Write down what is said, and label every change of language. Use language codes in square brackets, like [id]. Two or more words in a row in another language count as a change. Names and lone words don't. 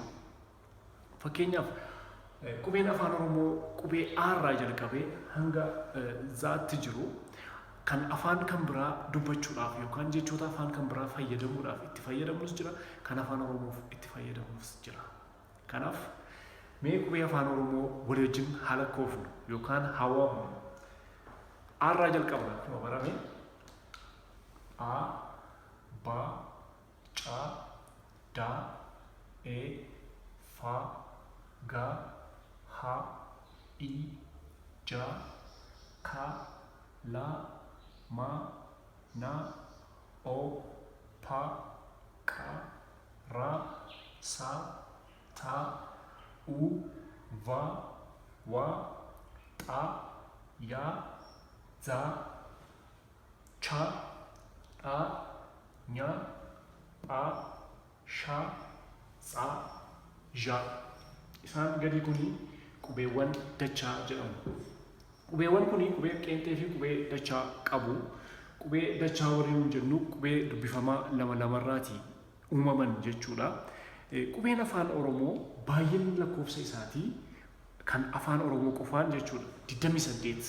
[om] Fakkeenyaaf qubeen afaan Oromoo qubee A irraa jalqabee hanga Zaatti jiru kan afaan kan biraa dubbachuudhaaf yookaan jechoota afaan kan biraa fayyadamuudhaaf itti fayyadamus jira, kan afaan Oromoof itti fayyadamus jira. Kanaaf mee qubee afaan Oromoo walii wajjin haala koofnu yookaan hawaamnu. A irraa jalqabna akkuma barame A, Ba, Ca, Da, E, Fa, Ga, Ha, I, Ja, Ka, La, Ma, Na, O, Pa, Ka, Ra, Sa, Ta, U, Va, Wa, Ta, Ya, Za, Cha, Ta, Nya, Pa, Sha, Sa, Ja. Isaan gadi kuni qubeewwan dachaa jedhamu. Qubeewwan kuni qubee qeenxee fi qubee dachaa qabu. Qubee dachaa warreen jennu qubee dubbifamaa lama lamarraati uumaman jechuudha. Qubeen afaan Oromoo baay'inni lakkoofsa isaatii kan afaan Oromoo qofaan jechuudha 28.